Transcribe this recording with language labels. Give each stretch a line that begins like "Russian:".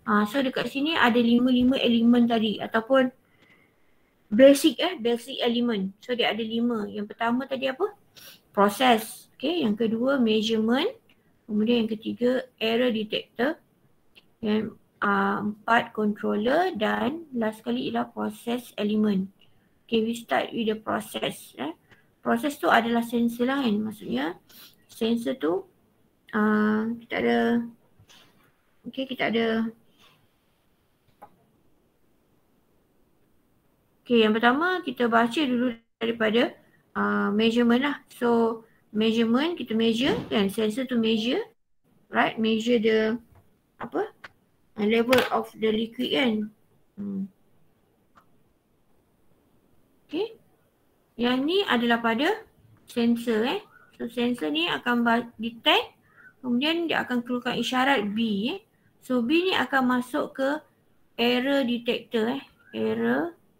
Malay: So dekat sini ada 5 elemen tadi ataupun basic elemen. So dia ada 5. Yang pertama tadi apa? Proses. Okay, yang kedua measurement. Kemudian yang ketiga error detector. Yang 4 controller dan last kali ialah process element.
English: Okay, we start with the process.
Malay: Proses tu adalah sensor lah kan. Maksudnya sensor tu kita ada yang pertama kita baca dulu daripada measurement lah. So measurement, kita measure kan, sensor tu measure, right,
English: measure the level of the liquid
Malay: kan. Okay, yang ni adalah pada sensor So sensor ni akan detect, kemudian dia akan keluarkan isyarat B So B ni akan masuk ke error detector error.